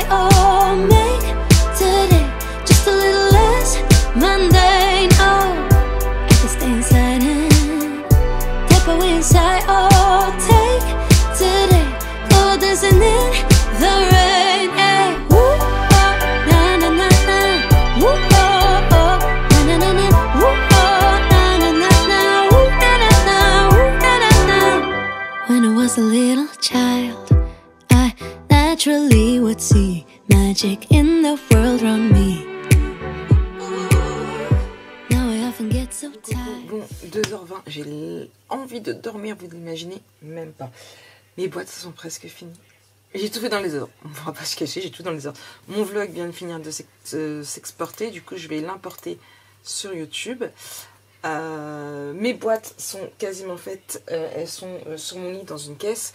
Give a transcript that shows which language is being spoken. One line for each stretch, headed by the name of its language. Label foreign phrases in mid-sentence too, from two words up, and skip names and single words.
English: Oh, make today just a little less mundane. Oh, I can stay inside and tap away inside. Oh, take today, oh, dancing in the rain. Yeah. Woo, oh, na na na na. Woo, oh, oh, na na na na. Woo, oh, na na na na. Woo, na na na. Woo, na na na. When I was a little child, I naturally would see magic in the world around me. Now I often get so tired.
French: Bon, 2h20, j'ai envie de dormir, vous l'imaginez même pas. Mes boîtes sont presque finies. J'ai tout fait dans les heures, on va pas se cacher, j'ai tout dans les heures. Mon vlog vient de finir de s'exporter, du coup je vais l'importer sur YouTube. Mes boîtes sont quasiment faites, elles sont sur mon lit dans une caisse.